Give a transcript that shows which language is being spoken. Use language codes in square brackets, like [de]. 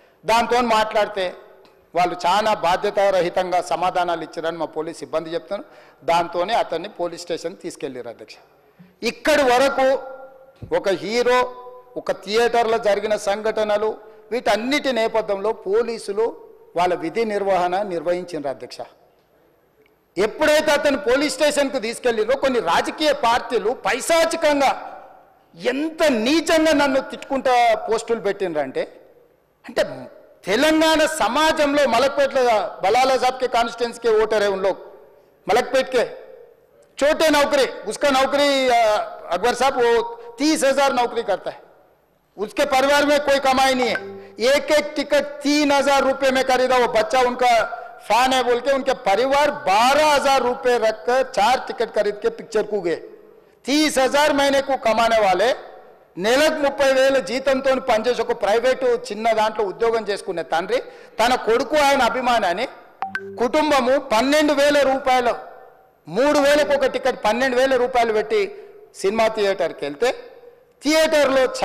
[te] దాంతో మాట్లాడితే వాళ్ళు చాలా బాధ్యతారహితంగా సమాధానాలు ఇచ్చారని మా పోలీస్ సిబ్బంది చెప్తాను, దాంతోనే అతన్ని పోలీస్ స్టేషన్ తీసుకెళ్ళారు అధ్యక్ష. ఇక్కడి వరకు ఒక హీరో, ఒక థియేటర్లో జరిగిన సంఘటనలు, వీటన్నిటి నేపథ్యంలో పోలీసులు వాళ్ళ విధి నిర్వహణ నిర్వహించారు అధ్యక్ష. ఎప్పుడైతే అతను పోలీస్ స్టేషన్కు తీసుకెళ్ళిరో కొన్ని రాజకీయ పార్టీలు పైశాచికంగా ఎంత నీచంగా నన్ను తిట్టుకుంటా పోస్టులు పెట్టినరంటే, అంటే తెలంగాణ समाजంలో [hi] मलकपेट बलाला साहब के कॉन्स्टिट्यूंसी के वोटर है, उन लोग मलकपेट के छोटे नौकरी, उसका नौकरी अकबर साहब वो 30,000 नौकरी करता है, उसके परिवार में कोई कमाई नहीं है, एक टिकट 3,000 रुपये में खरीदा, वो बच्चा उनका फैन है बोल के उनके परिवार 12,000 रुपये रखकर 4 टिकट खरीद के पिक्चर को गए। 30,000 महीने को कमाने वाले [te] నెలకు 30,000 జీతంతో పనిచేసి ఒక ప్రైవేటు చిన్న దాంట్లో ఉద్యోగం చేసుకునే తండ్రి తన కొడుకు ఆయన అభిమానాన్ని కుటుంబము 12,000 రూపాయలు 3,000కు ఒక టికెట్ 12,000 రూపాయలు పెట్టి సినిమా థియేటర్కి వెళ్తే థియేటర్లో